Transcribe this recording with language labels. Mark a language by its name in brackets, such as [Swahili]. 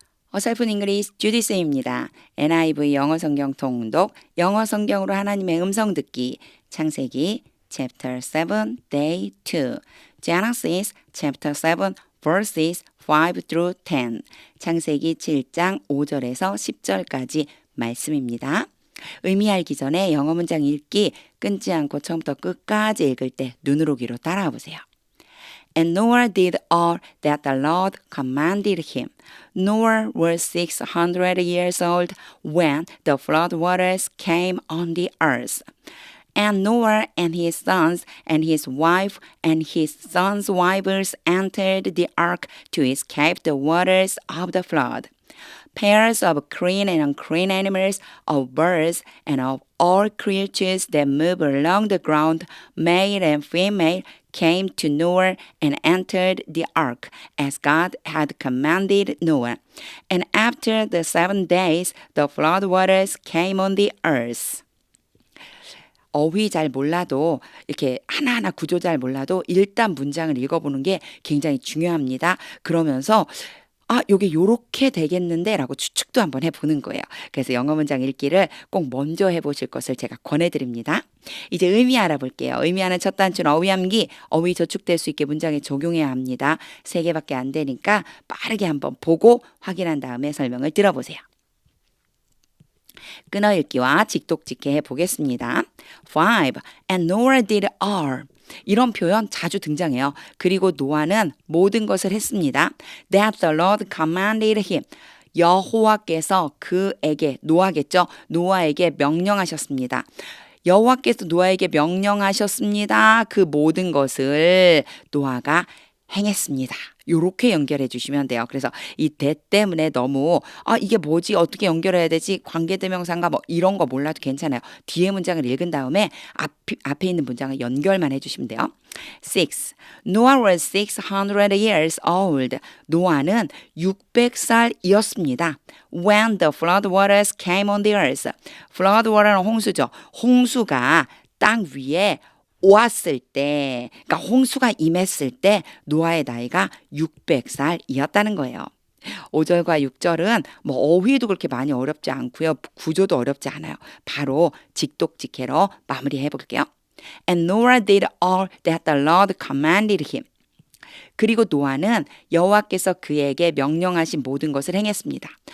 [Korean] 어설픈 잉글리시 주디쌤입니다. NIV 영어 성경 통독, 영어 성경으로 하나님의 음성 듣기, 창세기 [English] chapter 7, day 2, Genesis chapter 7, verses 5 through 10, [Korean] 창세기 7장 5절에서 10절까지 말씀입니다. 의미 알기 전에 영어 문장 읽기 끊지 않고 처음부터 끝까지 읽을 때 눈으로 귀로 따라와 보세요. [English] And Noah did all that the Lord commanded him. Noah was 600 years old when the flood waters came on the earth. And Noah and his sons and his wife and his sons' wives entered the ark to escape the waters of the flood. Pairs of clean and unclean animals, of birds, and of all creatures that move along the ground, male and female, came to Noah and entered the ark, as God had commanded Noah. And after the 7 days, the flood waters came on the earth. [Korean] 어휘 잘 몰라도 이렇게 하나하나 구조 잘 몰라도 일단 문장을 읽어보는 게 굉장히 중요합니다. 그러면서 요게 요렇게 되겠는데 라고 추측도 한번 해보는 거예요. 그래서 영어 문장 읽기를 꼭 먼저 해보실 것을 제가 권해드립니다. 이제 의미 알아볼게요. 의미하는 첫 단추는 어휘암기, 어휘 저축될 수 있게 문장에 적용해야 합니다. 3개밖에 안 되니까 빠르게 한번 보고 확인한 다음에 설명을 들어보세요. 끊어읽기와 직독직해 해보겠습니다. [English] 5. And Noah did all. [Korean] 이런 표현 자주 등장해요. 그리고 노아는 모든 것을 했습니다. [English] That the Lord commanded him. [Korean] 여호와께서 그에게, 노아겠죠? 노아에게 명령하셨습니다. 여호와께서 노아에게 명령하셨습니다. 그 모든 것을 노아가 행했습니다. 요렇게 연결해 주시면 돼요. 그래서 이 that 때문에 너무 이게 뭐지? 어떻게 연결해야 되지? 관계대명사인가 뭐 이런 거 몰라도 괜찮아요. 뒤에 문장을 읽은 다음에 앞에 있는 문장을 연결만 해주시면 돼요. [English] 6. Noah was 600 years old. [Korean] 노아는 600살이었습니다. [English] When the flood waters came on the earth. [Korean] flood water는 홍수죠. 홍수가 땅 위에 왔을 때, 그러니까 홍수가 임했을 때 노아의 나이가 600살이었다는 거예요. 5절과 6절은 뭐 어휘도 그렇게 많이 어렵지 않고요. 구조도 어렵지 않아요. 바로 직독직해로 마무리해 볼게요. [English] And Noah did all that the Lord commanded him. [Korean] 그리고 노아는 여호와께서 그에게 명령하신 모든 것을 행했습니다.